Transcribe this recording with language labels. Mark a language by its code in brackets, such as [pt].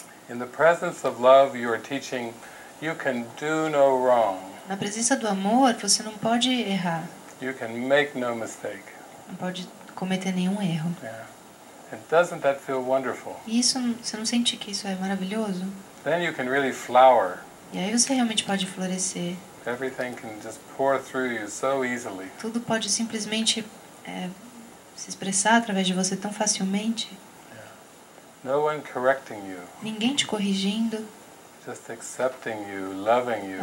[en] In the presence of love, you are teaching you can do no wrong. [pt] Na presença do amor, você não pode errar. [en] You can make no mistake. [pt] Não pode cometer nenhum erro. [en] Yeah. And doesn't that feel wonderful? [pt] E isso, você não sente que isso é maravilhoso? [en] Then you can really flower. [pt] E aí você realmente pode florescer. [en] Everything can just pour through you so easily. [pt] Tudo pode simplesmente se expressar através de você tão facilmente. [en] No one correcting you. [pt] Ninguém te corrigindo. [en] Just accepting you, loving you.